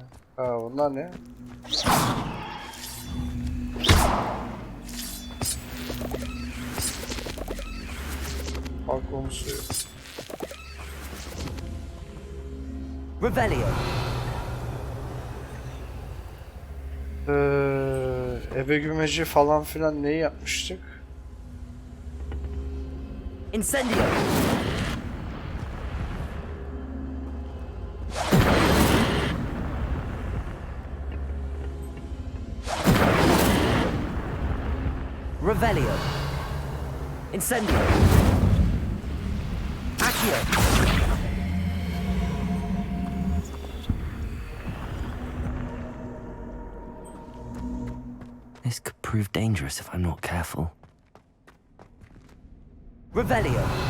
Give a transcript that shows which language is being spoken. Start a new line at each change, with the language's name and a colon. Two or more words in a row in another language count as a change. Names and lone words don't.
Turkish: Ha, bunlar ne? Balkon suyu. Revelio. Ebe gümeci falan filan neyi yapmıştık? Incendio. Revelio. Incendio. Accio.
English: This could prove dangerous if I'm not careful.
Turkish: Revelio.